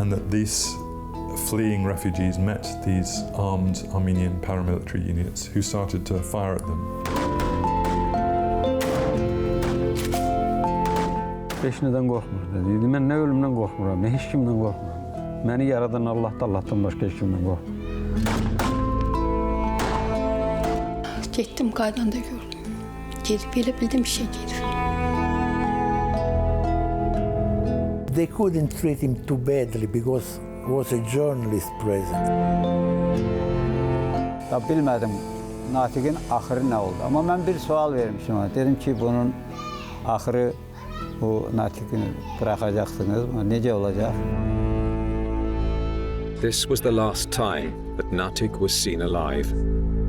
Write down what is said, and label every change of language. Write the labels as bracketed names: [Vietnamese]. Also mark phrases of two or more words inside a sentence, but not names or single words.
[English] These fleeing refugees met these armed Armenian paramilitary units who started to fire at them. [Azerbaijani] Heç nədən qorxmur dedi. Mən nə ölümdən qorxmuram, nə heç kimdən qorxmuram. Məni yaradan Allahdan başqa heç kimdən qorxmuram. Gittim qaydanda gördüm. Gelip elə bildim bir şey gelir. [English] They couldn't treat him too badly because was a journalist present. [Azerbaijani] Ya bilmədim Natiqin axırı nə oldu. Amma mən bir sual vermişim ona. Dedim ki, bunun axırı bu Natiqini bırakacaqsınız mı? Necə olacaq? [English] This was the last time that Natik was seen alive.